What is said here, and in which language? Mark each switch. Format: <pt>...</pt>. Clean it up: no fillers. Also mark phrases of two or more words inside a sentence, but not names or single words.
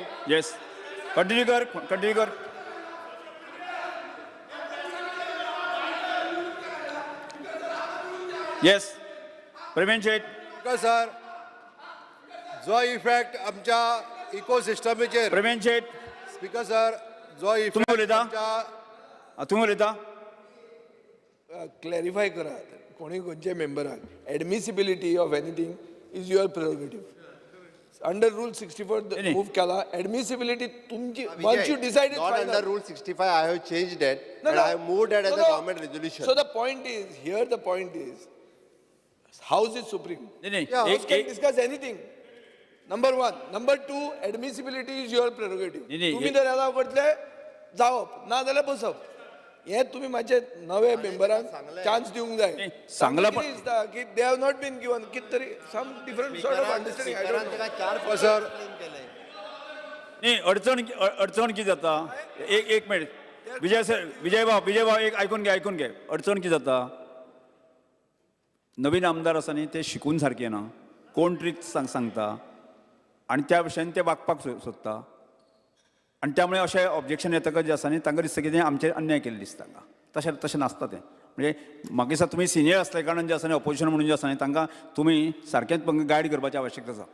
<en>Yes continue कर. येस प्रवीण शेठ Speaker sir</en> <kok>जो इफेक्ट आमच्या इकोसिस्टमीचेर प्रवीण शेठ</kok> <en>Speaker sir जो</en> <kok>तुम्ही इफेक्ट उलयता? आमच्या तुम्ही उलयता.</kok> <en>क्लॅरिफाय</en> <kok>करात कोणी खंयचे मेंबराक</kok> <en>admissibility of anything is your prerogative under rule 64</en> <kok>नाही.</kok> <en>मूव केला एडमिसिबिलिटी तुमची once you decided not under rule 65 I have changed it and I have moved it as a government resolution. So the point is here the point is House is supreme.</en> <kok>नाही</kok> <en>Yeah, House can</en> <kok>एक</kok> <en>discuss anything. Number one. Number two, admissibility is your prerogative.</en> <kok>नाही, तुम्ही एक- जर येला करतले जावप ना जाल्यार बसप हे तुम्ही माझे नवे मेंबरांक चान्स दिवंक जाय. नाही, सांगला पण- कितें दिसता की</kok> <en>they have not been given</en> <kok>कित तरी</kok> <en>some different sort of understanding I don't know.</en> <kok>सर नाही अडचण किती जाता एक मिनिट विजय भाव एक ऐकून घे अडचण किती जाता. नवीन आमदार आसा न्ही ते शिकून सारके ना कोण ट्रिक सांगता आणि त्या विशयान ते वागपाक सोदता आणि त्यामुळे अशें ऑब्जेक्शन येतकच जे आसा न्ही तांकां दिसता की आमचेर अन्याय केल्लो दिसता तांकां तशें नासता तें. म्हणजे म्हाका दिसता तुमी सिनियर आसले कारणान जे आसा न्ही ऑपोजिशन म्हणून जे आसा न्ही तांकां तुमी सारकेंच गायड करपाची आवश्यकता आसा.</kok>